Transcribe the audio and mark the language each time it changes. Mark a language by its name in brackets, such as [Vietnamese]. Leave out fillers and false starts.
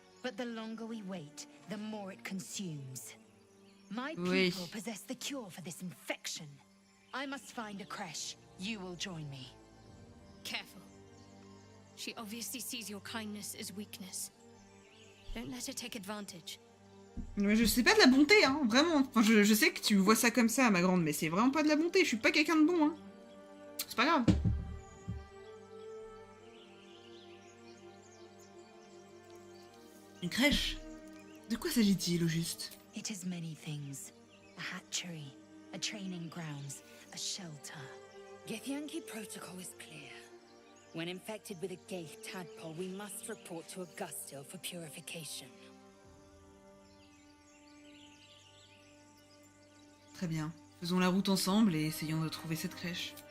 [English] But the longer we wait, the more it consumes. My [French] Oui. [English] people possess the cure for this infection. I must find a creche. You will join me. Careful. She obviously sees your kindness as weakness. Don't let her take advantage. [French] Mais je sais pas de la bonté, hein, vraiment. Enfin, je sais que tu vois ça comme ça, ma grande, mais c'est vraiment pas de la bonté. Je suis pas quelqu'un de bon, hein. C'est pas grave. Une crèche? De quoi s'agit-il au juste? [English] It is many things. A hatchery, a training grounds, a shelter. Githyanki protocol is clear. When infected with a Gaith tadpole, we must report to Augustil for purification. [French] Très bien. Faisons la route ensemble et essayons de trouver cette crèche.